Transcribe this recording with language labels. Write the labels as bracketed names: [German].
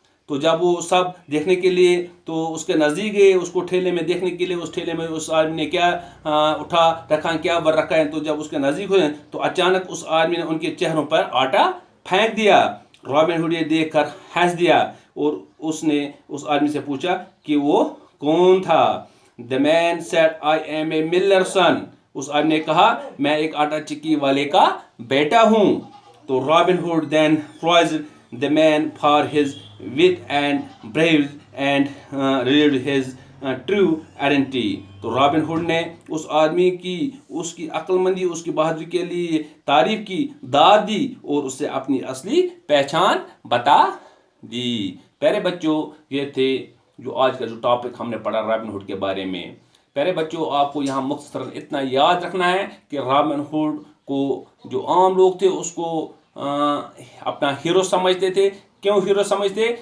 [Hindi] तो जब वो सब देखने के लिए तो उसके नज़दीक गए, उसको ठेले में देखने के लिए, उस ठेले में उस आदमी ने क्या उठा रखा, क्या भर रखा है। तो जब उसके नज़दीक हुए तो अचानक उस आदमी ने उनके चेहरों पर आटा फेंक दिया। रॉबिन हुड ये देख कर हंस दिया और उसने उस आदमी से पूछा कि वो कौन था। [English] The man said, I am a miller son. [Hindi] उस आदमी ने कहा, मैं एक आटा चिक्की वाले का बेटा हूँ। तो [English] Robin Hood then praised the man for his wit and bravery and revealed his true identity. [Hindi] तो रॉबिन हुड ने उस आदमी की, उसकी अक्लमंदी, उसकी बहादुरी के लिए तारीफ की, दाद दी और उससे अपनी असली पहचान बता दी। प्यारे बच्चों, ये थे जो आज का जो टॉपिक हमने पढ़ा रॉबिन हुड के बारे में। प्यारे बच्चों, आपको यहाँ मुख्तसरन इतना याद रखना है कि रॉबिन हुड को जो आम लोग थे उसको अपना हीरो समझते थे। क्यों हीरो समझते?